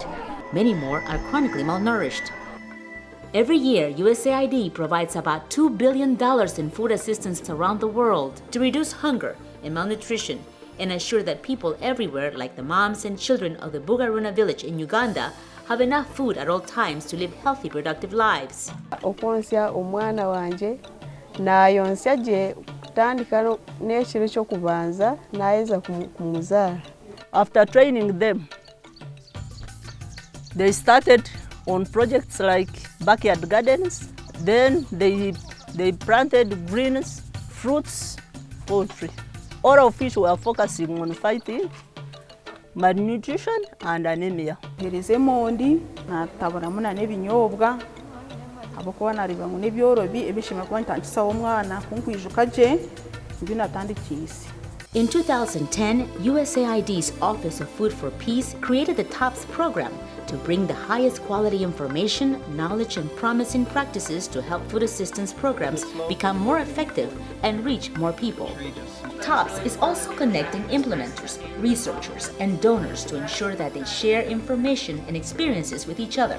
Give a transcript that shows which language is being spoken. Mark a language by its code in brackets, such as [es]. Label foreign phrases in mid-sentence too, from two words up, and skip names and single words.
[en] Many more are chronically malnourished. Every year, USAID provides about $2 billion in food assistance around the world to reduce hunger and malnutrition and assure that people everywhere, like the moms and children of the Bugaruna village in Uganda, have enough food at all times to live healthy, productive lives. [nyn] Okwonsya omwana wanje nayonsya gye kutandika n'ekiro ky'okubanza nayeza kumuzaala. [en] After training them, they started on projects like backyard gardens. Then they planted greens, fruits, poultry. All of which were focusing on fighting malnutrition and anemia. [nyn] Hereza emondi nataburamu n'ebinyobwa abakuba naribamu n'ebyorobi ebishima kuba ntangisaho omwana kunkwijuka gye nibyo natandikise. [en] In 2010, USAID's Office of Food for Peace created the TOPS program to bring the highest quality information, knowledge, and promising practices to help food assistance programs become more effective and reach more people. TOPS is also connecting implementers, researchers, and donors to ensure that they share information and experiences with each other.